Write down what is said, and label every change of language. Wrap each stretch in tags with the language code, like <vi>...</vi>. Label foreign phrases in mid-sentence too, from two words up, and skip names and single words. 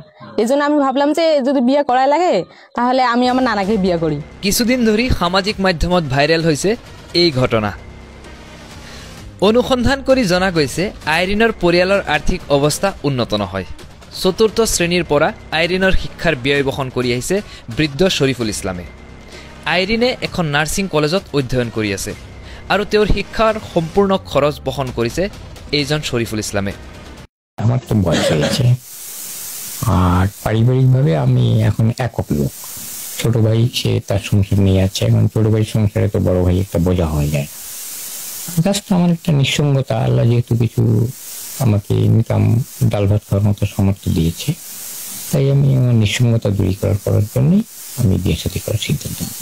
<bn>এজন্য আমি ভাবলাম যে যদি বিয়ে করাই লাগে তাহলে আমি আমার নানাকে বিয়ে করি।</bn> <as>কিছুদিন ধৰি সামাজিক মাধ্যমত ভাইৰেল হৈছে এই ঘটনা। অনুসন্ধান কৰি জনা গৈছে আইৰিনৰ পৰিয়ালৰ আৰ্থিক অৱস্থা উন্নত নহয়। চতুৰ্থ শ্ৰেণীৰ পৰা আইৰিনৰ শিক্ষাৰ ব্যয় বহন কৰি আহিছে বৃদ্ধ শৰীফুল ইছলামে। আইৰিনে এখন নাৰ্ছিং কলেজত অধ্যয়ন কৰি আছে আৰু তেওঁৰ শিক্ষাৰ সম্পূৰ্ণ খৰচ বহন কৰিছে এইজন শৰীফুল ইছলামে।</as> <bn>আমার তো বয়স হয়েছে আর পারিবারিকভাবে আমি এখন একক লোক। ছোট ভাই সে তার সংসার নিয়ে আছে, এখন ছোট ভাইয়ের সংসারে তো বড় ভাই একটা বোঝা হয়ে যায়। জাস্ট আমার একটা নিঃসঙ্গতা, আল্লাহ যেহেতু কিছু আমাকে ইনকাম ডাল ভাত খাওয়ার মতো সামর্থ্য দিয়েছে, তাই আমি আমার নিঃসঙ্গতা দূরীকরণ করার জন্যই আমি বিয়ে সাথী করার সিদ্ধান্ত নিই।</bn>